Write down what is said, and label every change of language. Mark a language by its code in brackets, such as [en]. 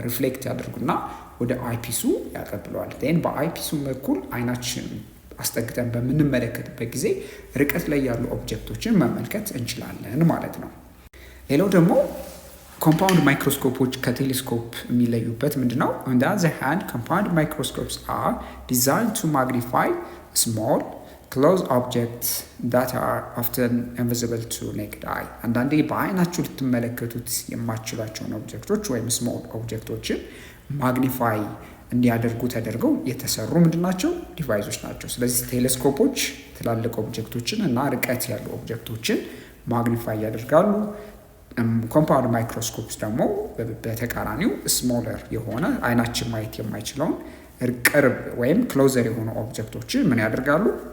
[am] ሪፍሌክት ያደርጉና ወደ አይፒሱ ያቀብለዋል። ዴን በአይፒሱ በኩል አይናችን አስጠግተን በምንመለከትበት ጊዜ ርቀት ላይ ያሉ ኦብጀክቶችን መመልከት እንችላለን ማለት ነው። ሌላው ደግሞ ኮምፓውንድ ማይክሮስኮፖች ከቴሌስኮፕ የሚለዩበት ምንድነው? [en] On the other hand, compound microscopes are designed to magnify small close objects that are often invisible to naked eye። [am] አንዳንዴ በአይናችሁ ልትመለከቱት የማትችሏቸውን ኦብጀክቶች ወይም ስሞል ኦብጀክቶችን ማግኒፋይ እንዲያደርጉ ተደርገው የተሰሩ ምንድናቸው? ዲቫይሶች ናቸው። ስለዚህ ቴሌስኮፖች ትላልቅ ኦብጀክቶችን እና ርቀት ያሉ ኦብጀክቶችን ማግኒፋይ ያደርጋሉ። ኮምፓውንድ ማይክሮስኮፕስ ደግሞ በተቃራኒው ስሞለር የሆነ አይናችን ማየት የማይችለውን ቅርብ ወይም ክሎዘር የሆኑ ኦብጀክቶችን ምን ያደርጋሉ?